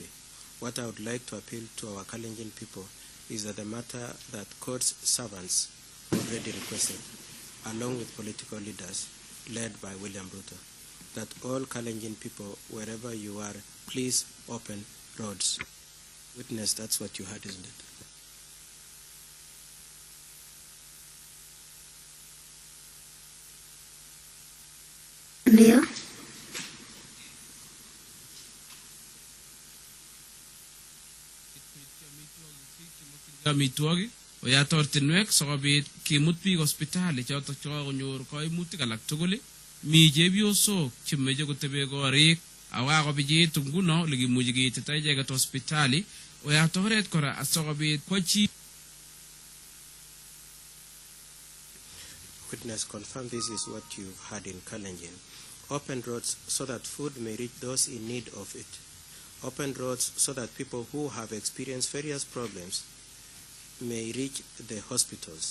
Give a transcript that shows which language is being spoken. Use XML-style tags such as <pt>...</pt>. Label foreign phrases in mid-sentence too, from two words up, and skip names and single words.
<en>What I would like to appeal to our Kalenjin people is that the matter that court's servants already requested, along with political leaders led by William Ruto, that all Kalenjin people, wherever you are, please open roads. Witness, that's what you heard, isn't it?</en> <sw>Ndio.</sw> <kln>Mitwagi oya tortinwek sokobit kimut biik hospitali chotok chekonyor koimutik alak tugul mi chepyosok chemeche kotebe korik awakobijit nguno likimuchi keitita icheket hospitali oya toret kora asokobit kwo chi.</kln> <en>Witness, confirm this is what you've heard in Kalenjin. Open roads so that food may reach those in need of it. Open roads so that people who have experienced various problems may reach the hospitals.</en>